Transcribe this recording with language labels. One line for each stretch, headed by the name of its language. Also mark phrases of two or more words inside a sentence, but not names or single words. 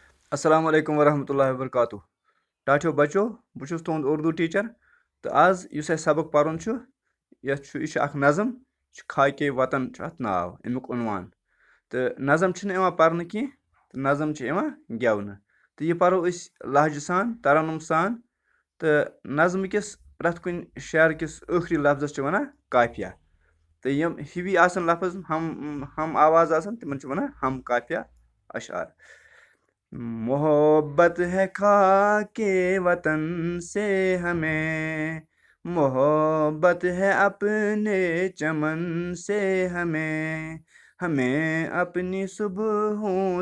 Kashmiri: السلام علیکم ورحمۃ اللہ وبرکاتہ ٹاٹھیو بچو بہٕ چھُس تُہُنٛد اردوٗ ٹیٖچر تہٕ آز یُس اَسہِ سبق پَرُن چھُ یہِ چھُ اکھ نظم یہِ چھُ
Urdu: خاکے وطن
Kashmiri: چھُ اَتھ ناو اَمیُک عنوان تہٕ نظم چھِنہٕ یِوان پَرنہٕ کینٛہہ تہٕ نظم چھِ یِوان گٮ۪ونہٕ تہٕ یہِ پَرو أسۍ لہجہٕ سان ترنُم سان تہٕ نظمہٕ کِس پرٛٮ۪تھ کُنہِ شعرٕ کِس ٲخری لفظس چھِ وَنان قافیہ تہٕ یِم ہِوی آسان لفظ ہم آواز آسان تِمن چھِ وَنان ہم قافیہ اشعار
Urdu: محبت ہے خاکے وطن سے ہمیں محبت ہے اپنے چمن سے ہمیں اپنی صبحوں